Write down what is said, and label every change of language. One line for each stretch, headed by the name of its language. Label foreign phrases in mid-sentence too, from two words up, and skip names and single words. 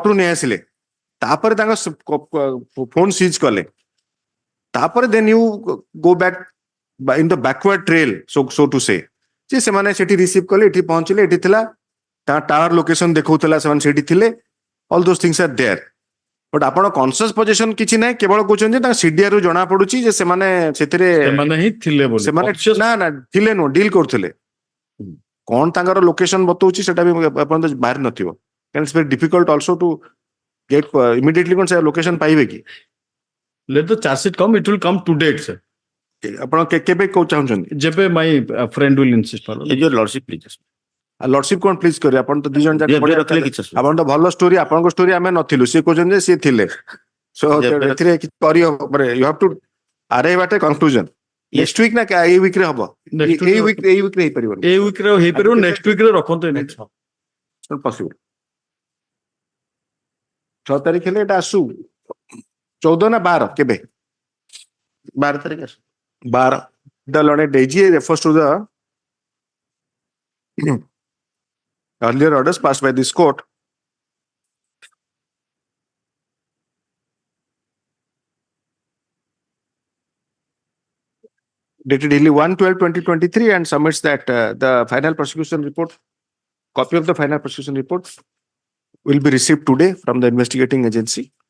Odia: ରୁ ନେଇ ଆସିଲେ ତାପରେ ତାଙ୍କ ଫୋନ ସିଜ୍ କଲେ ତାପରେ
English: then you go back in the backward trail so to say
Odia: ଯେ ସେମାନେ ସେଠି ରିସିଭ୍ କଲେ ଏଠି ପହଞ୍ଚିଲେ ଏଠି ଥିଲା ତା ଟାୱାର ଲୋକେସନ ଦେଖାଉଥିଲା ସେମାନେ ସେଠି ଥିଲେ
English: all those things are there but
Odia: ଆପଣ
English: conscious position
Odia: କିଛି ନାହିଁ କେବଳ କହୁଛନ୍ତି ଯେ ତାଙ୍କ ସିଡିଆର ରୁ ଜଣା ପଡୁଛି ଯେ ସେମାନେ ସେଥିରେ ସେମାନେ ହିଁ ଥିଲେ ବୋଲି। ସେମାନେ
English: Conscious-
Odia: ନା ନା ଥିଲେ ନୁହଁ ଡିଲ୍ କରୁଥିଲେ କଣ ତାଙ୍କର ଲୋକେସନ ବତଉଛି ସେଟା ବି ଆପଣ ବାହାରି ନଥିବ କାରଣ
English: it's very difficult also to get immediately
Odia: କଣ ସେ ଲୋକେସନ ପାଇବେ କି
English: Let the charge sheet come, it will come to date, sir.
Odia: ଆପଣ କେବେ କୋଉ ଚାହୁଁଛନ୍ତି
English: ଯେବେ my friend will insist for. your lordship please.
Odia: ଲର୍ଡସିପ କଣ ପ୍ଲିଜ କରିବେ ଆପଣ ତ ଦି ଜଣ ଯାକ ଯେବେ ବଢିଆ ରଖିଲେ ଚାଲେ। କିଛି ଅସୁବିଧା ଆପଣ ତ ଭଲ ଷ୍ଟୋରି ଆପଣଙ୍କ ଷ୍ଟୋରି ଆମେ ନଥିଲୁ ସିଏ କହୁଛନ୍ତି ଯେ ସିଏ ଥିଲେ ସୋ ଯେବେ- ଏଥିରେ କିଛି କରିହବ ମାନେ
English: you have to arrive at a conclusion next week
Odia: ନା ଏଇ ୱିକ୍ ରେ ହବ Next ଏଇ week ୱିକ୍ ରେ ହେଇପାରିବନି ଏଇ week ରେ ହେଇପାରିବ,
English: next week
Odia: ରେ ରଖନ୍ତୁ ଏମିତି। ପସିବଲ 6 ତାରିଖ ହେଲେ ଏଟା ଆସୁ 14 ନା 12 କେବେ 12 ତାରିଖ ଆସ
English: 12 the learned AG refers to the earlier orders passed by this court dated only 1/12/2023 and submits that the final prosecution report copy of the final prosecution report will be received today from the investigating agency